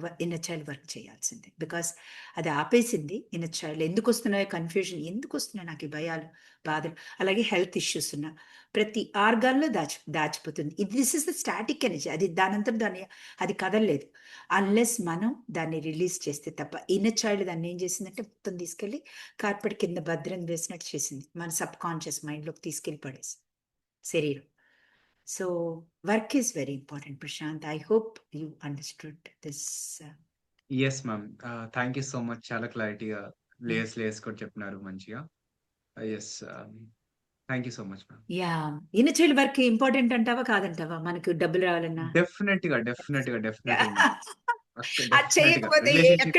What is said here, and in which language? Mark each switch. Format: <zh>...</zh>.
<te>Inner child work చేయాల్సిందే. Because అది ఆపేసింది. ఇన్నర్ చైల్డ్ ఎందుకు వస్తున్నాయో కన్ఫ్యూజన్, ఎందుకు వస్తున్నాయి నాకు ఈ భయాలు, బాధలు, అలాగే హెల్త్ ఇష్యూస్ ఉన్నా ప్రతి ఆర్గాన్లో దాచిపోతుంది.</te> <en>This is the static energy.</en> <te>అది దానంతా దాన్ని అది కదలలేదు అన్లెస్ మనం దాన్ని రిలీజ్ చేస్తే తప్ప. ఇన్నర్ చైల్డ్ దాన్ని ఏం చేసిందంటే మొత్తం తీసుకెళ్ళి కార్పెట్ కింద భద్రం వేసినట్టు చేసింది, మన సబ్ కాన్షియస్ మైండ్లోకి తీసుకెళ్ళి పడేసి శరీరం.</te> <en>So work is very important, Prashant. I hope you understood this. Yes ma'am. Thank you so much.</en> <te>చాలా క్లారిటీగా లేయర్స్ కూడా చెప్పినారు మంచిగా.</te> <en>Yes, thank you so much ma'am.</en> <te>Inner child work important అంటావా కాదంటావా? మనకు డబ్బులు రావాలన్నా</te> <en>డెఫినెట్గా మ్యామ్.</en> <te>అది</te> <en>డెఫినెట్గా</en> <te>చేయకపోతే ఎక్కడికి</te>